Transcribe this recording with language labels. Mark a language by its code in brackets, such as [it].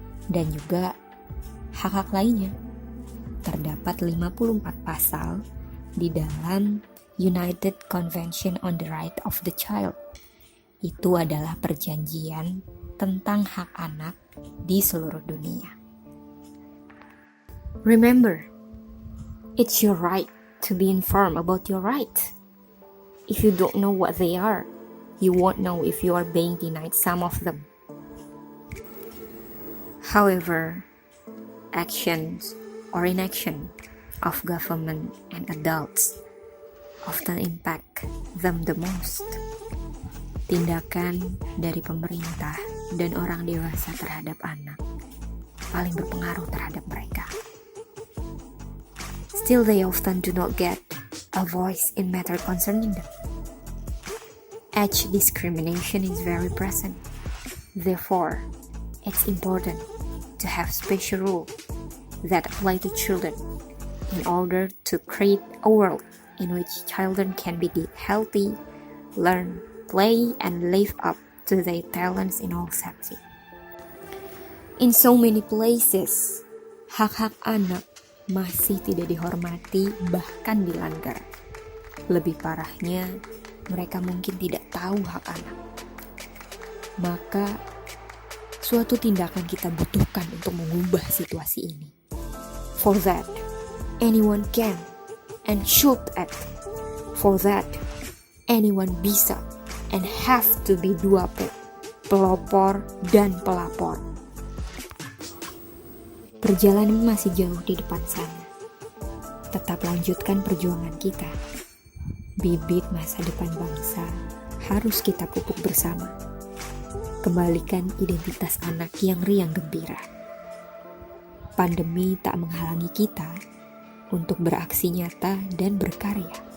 [id] Dan juga hak-hak lainnya. Terdapat 54 pasal di dalam United Convention on the Right of the Child. Itu adalah perjanjian tentang hak anak di seluruh dunia. [en] Remember, it's your right to be informed about your rights. If you don't know what they are, you won't know if you are being denied some of them. However, actions or inaction of government and adults often impact them the most. [id] Tindakan dari pemerintah dan orang dewasa terhadap anak paling berpengaruh terhadap mereka. [en] Still, they often do not get a voice in matter concerning them. Age discrimination is very present. Therefore, it's important to have special rules that apply to children in order to create a world in which children can be healthy, learn, play, and live up to their talents in all settings. In so many places, [id] hak-hak anak masih tidak dihormati, bahkan dilanggar. Lebih parahnya, mereka mungkin tidak tahu hak anak. Maka, suatu tindakan kita butuhkan untuk mengubah situasi ini. [en] For that, anyone can and should act. For that, anyone bisa and have to be duape, [id] pelopor dan pelapor. Perjalanan masih jauh di depan sana. Tetap lanjutkan perjuangan kita. Bibit masa depan bangsa harus kita pupuk bersama. Kembalikan identitas anak yang riang gembira. Pandemi tak menghalangi kita untuk beraksi nyata dan berkarya.